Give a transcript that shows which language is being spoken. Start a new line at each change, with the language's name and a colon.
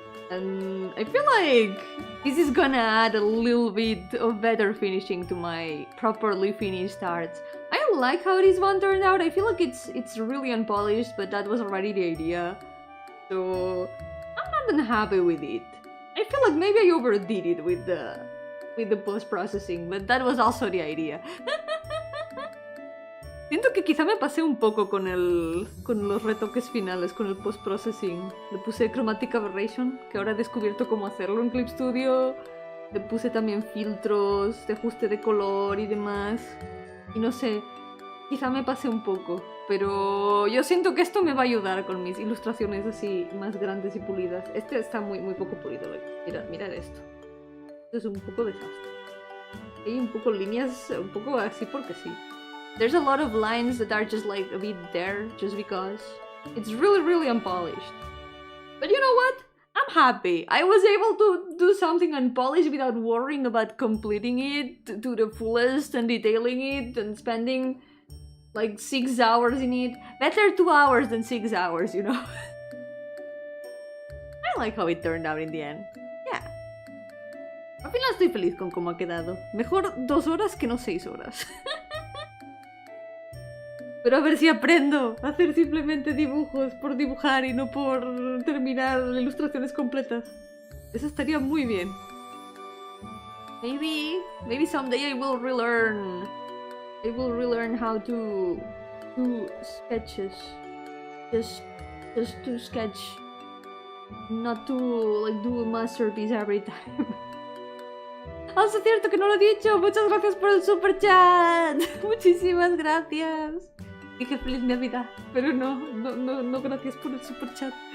English: And I feel like this is gonna add a little bit of better finishing to my properly finished art. I like how this one turned out. I feel like it's really unpolished, but that was already the idea. So I'm not unhappy with it. I feel like maybe I overdid it with the post-processing, but that was also the idea.
Spanish: Siento que quizá me pasé un poco con los retoques finales, con el post-processing. Le puse Chromatic Aberration, que ahora he descubierto cómo hacerlo en Clip Studio. Le puse también filtros de ajuste de color y demás. Y no sé, quizá me pasé un poco. Pero yo siento que esto me va a ayudar con mis ilustraciones así más grandes y pulidas. Este está muy poco pulido. Mirad esto. Esto es un poco desastre. Hay un poco líneas, un poco así porque sí.
English: There's a lot of lines that are just like a bit there just because. It's really unpolished. But you know what? I'm happy. I was able to do something unpolished without worrying about completing it to the fullest and detailing it and spending like 6 hours in it. Better 2 hours than 6 hours, you know? I like how it turned out in the end. Yeah.
Spanish: Al final estoy feliz con cómo ha quedado. Mejor 2 horas que no 6 horas. Pero a ver si aprendo a hacer simplemente dibujos por dibujar y no por terminar ilustraciones completas. Eso estaría muy bien.
English: Maybe someday I will relearn. I will relearn how to do sketches. Just to sketch. Not to like do a masterpiece every time.
Spanish: Es cierto que no lo he dicho. Muchas gracias por el super chat. Muchísimas gracias. Dije feliz Navidad, pero no gracias por el super chat.